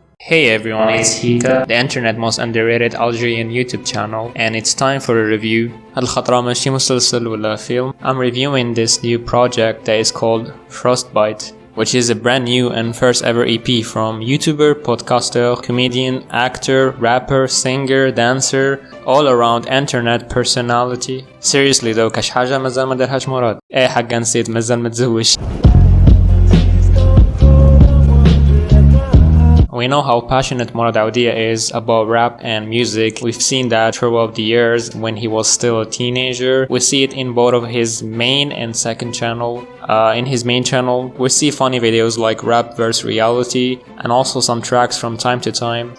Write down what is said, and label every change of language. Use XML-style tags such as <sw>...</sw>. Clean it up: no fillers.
<en>Hey everyone, it's Hika, the internet most underrated Algerian YouTube channel, and it's time for a review.</en> <ar>هالخطرة ماشي مسلسل ولا film.</ar> <en>I'm reviewing this new project that is called Frostbite, which is a brand new and first ever EP from YouTuber, podcaster, comedian, actor, rapper, singer, dancer, all around internet personality. Seriously though,</en> <ar>كاش حاجة مازال ما درهاش مراد. ايه حقا نسيت مازال متزوج.</ar> <en>We know how passionate Mourad Oudia is about rap and music. We've seen that throughout the years when he was still a teenager. We see it in both of his main and second channel. In his main channel, we see funny videos like Rap vs Reality and also some tracks from time to time.</en>